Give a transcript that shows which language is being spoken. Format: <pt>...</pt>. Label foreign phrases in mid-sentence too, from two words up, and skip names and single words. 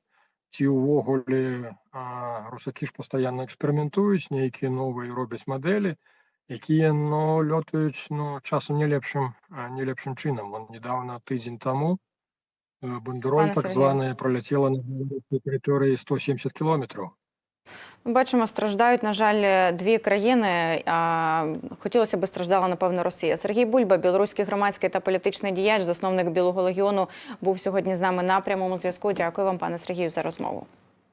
<be>Ці ўвогуле русакі ж пастаянна эксперыментуюць, нейкія новыя робяць мадэлі, якія лётаюць часам не лепшым чынам. Вон недавно, тыдзень таму, бандероль</be> <uk>Пане так Сергію.</uk> <be>званая праляцела на беларускай тэрыторыі 170 кіlometrаў.</be> <uk>Бачимо, страждають, на жаль, дві країни, а хотілося б страждала, напевно, Росія. Сергій Бульба, білоруський громадський та політичний діяч, засновник Білого легіону, був сьогодні з нами на прямому зв'язку. Дякую вам, пане Сергію, за розмову.</uk>